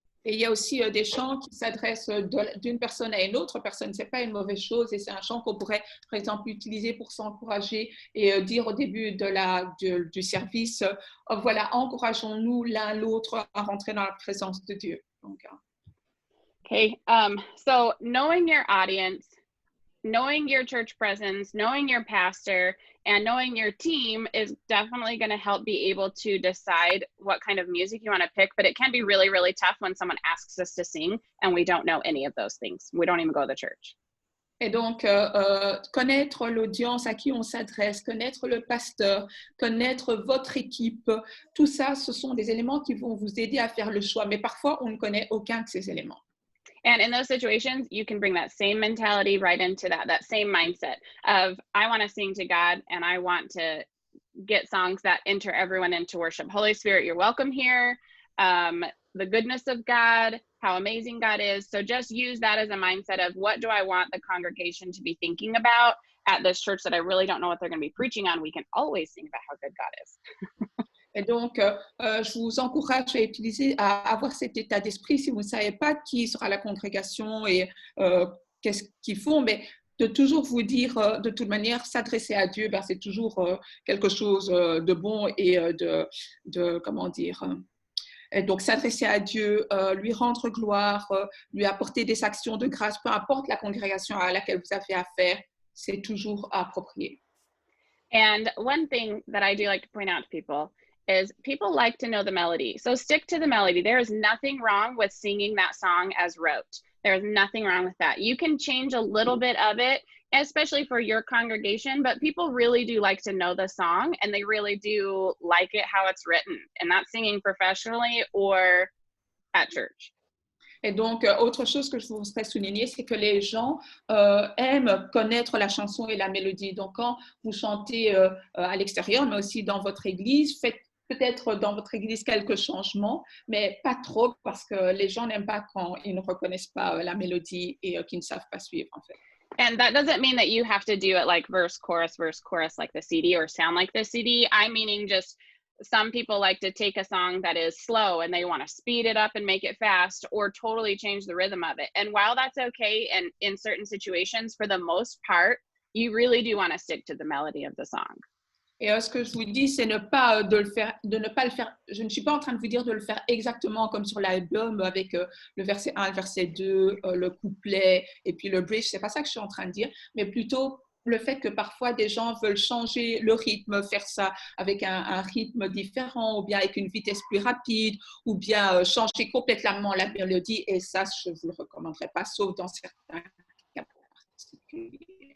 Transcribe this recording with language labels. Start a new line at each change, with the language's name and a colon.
French: Et il y a aussi des chants qui s'adressent d'une personne à une autre personne. Ce n'est pas une mauvaise chose et c'est un chant qu'on pourrait, par exemple, utiliser pour s'encourager et dire au début du service, voilà, encourageons-nous l'un l'autre à rentrer dans la présence de Dieu. Donc,
English: okay, so knowing your audience, knowing your church presence, knowing your pastor, and knowing your team is definitely going to help be able to decide what kind of music you want to pick, but it can be really, really tough when someone asks us to sing and we don't know any of those things. We don't even go to the church.
French: Et donc, connaître l'audience à qui on s'adresse, connaître le pasteur, connaître votre équipe, tout ça, ce sont des éléments qui vont vous aider à faire le choix. Mais parfois, on ne connaît aucun de ces éléments.
English: And in those situations, you can bring that same mentality right into that same mindset of, I want to sing to God and I want to get songs that enter everyone into worship. Holy Spirit, you're welcome here. The goodness of God, how amazing God is. So just use that as a mindset of, what do I want the congregation to be thinking about at this church that I really don't know what they're going to be preaching on? We can always sing about how good God is.
French: Et donc, je vous encourage à avoir cet état d'esprit si vous ne savez pas qui sera la congrégation et qu'est-ce qu'ils font, mais de toujours vous dire, de toute manière, s'adresser à Dieu, ben, c'est toujours quelque chose de bon et comment dire, et donc s'adresser à Dieu, lui rendre gloire, lui apporter des actions de grâce, peu importe la congrégation à laquelle vous avez affaire, c'est toujours approprié.
English: And one thing that I do like to point out to people is people like to know the melody. So stick to the melody. There is nothing wrong with singing that song as wrote. There's nothing wrong with that. You can change a little bit of it, especially for your congregation, but people really do like to know the song and they really do like it how it's written, and that's singing professionally or at church.
French: Et donc, autre chose que je voudrais souligner, c'est que les gens aiment connaître la chanson et la mélodie. Donc, quand vous chantez à l'extérieur, mais aussi dans votre église, faites peut-être dans votre église quelques changements, mais pas trop, parce que les gens n'aiment pas quand ils ne reconnaissent pas la mélodie et qu'ils ne savent pas suivre, en fait.
English: And that doesn't mean that you have to do it like verse, chorus, like the CD, or sound like the CD. I'm meaning just some people like to take a song that is slow and they want to speed it up and make it fast, or totally change the rhythm of it. And while that's okay, and in certain situations, for the most part, you really do want to stick to the melody of the song.
French: Et ce que je vous dis, c'est de ne pas le faire. Je ne suis pas en train de vous dire de le faire exactement comme sur l'album avec le verset 1, le verset 2, le couplet et puis le bridge. C'est pas ça que je suis en train de dire, mais plutôt le fait que parfois des gens veulent changer le rythme, faire ça avec un rythme différent, ou bien avec une vitesse plus rapide, ou bien changer complètement la mélodie, et ça, je ne vous le recommanderais pas, sauf dans certains cas particuliers.